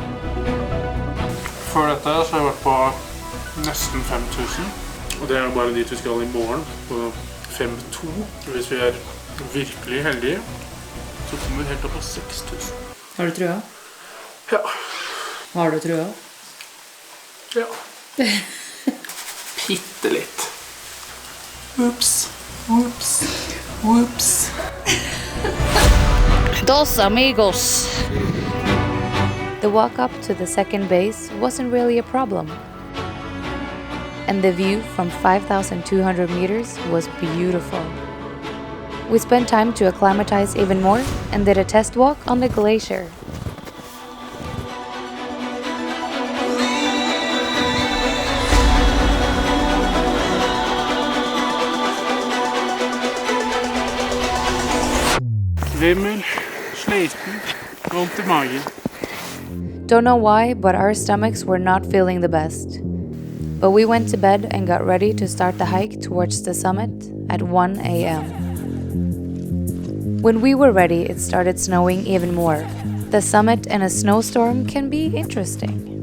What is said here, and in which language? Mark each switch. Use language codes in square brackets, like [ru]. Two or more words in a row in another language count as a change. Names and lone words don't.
[no] Før dette så har jeg vært på nesten 5000, og det er bare dit vi skal i morgen, på 5-2. Hvis vi er virkelig heldige, så kommer vi helt opp på 6000. Har du trua? Ja. Har du trua? Ja. Bitte litt. Ups, ups, ups. [es] Dos amigos. [en] The walk up to the second base wasn't really a problem. And the view from 5,200 meters was beautiful. We spent time to acclimatize even more and did a test walk on the glacier. [no] Svimmel, sliten, vondt I magen. [en] Don't know why, but our stomachs were not feeling the best. But we went to bed and got ready to start the hike towards the summit at 1 a.m. When we were ready, it started snowing even more. The summit in a snowstorm can be interesting.